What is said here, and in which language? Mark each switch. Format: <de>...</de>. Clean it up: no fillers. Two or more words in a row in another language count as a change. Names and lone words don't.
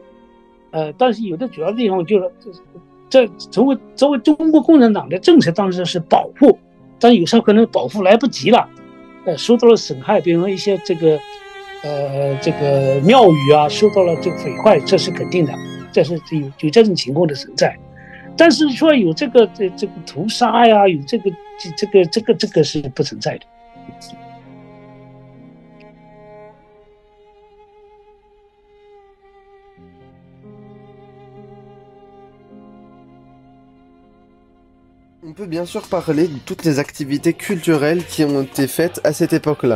<zh>但是有的主要地方就是这作为中国共产党的政策当时是保护，但有时候可能保护来不及了，受到了损害，比如说一些这个庙宇啊受到了这个毁坏，这是肯定的，这是有这种情况的存在。但是说有这个屠杀呀，有这个是不存在的。</zh> <fr>On peut bien sûr parler de toutes les activités culturelles qui ont été faites à cette époque-là.</fr>